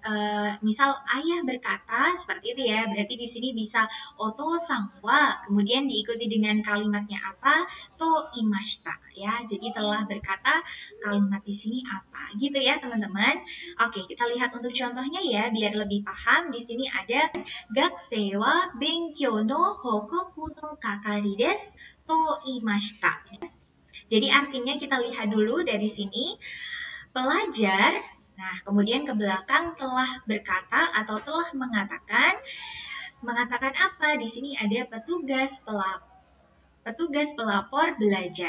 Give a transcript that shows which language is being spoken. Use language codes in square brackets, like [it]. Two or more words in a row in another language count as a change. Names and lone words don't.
[id] Misal ayah berkata seperti itu ya. Berarti di sini bisa [ja] お父さんは, [id] kemudian diikuti dengan kalimatnya apa? [ja] と言いました ya. [id] Jadi telah berkata, kalimat di sini apa? Gitu ya teman-teman. Oke, kita lihat untuk contohnya ya biar lebih paham. Di sini ada [ja] 学生は勉強の報告の係ですと言いました. [id] Jadi artinya kita lihat dulu dari sini pelajar. Nah, kemudian ke belakang telah berkata atau telah mengatakan. Mengatakan apa? Di sini ada petugas pelapor belajar.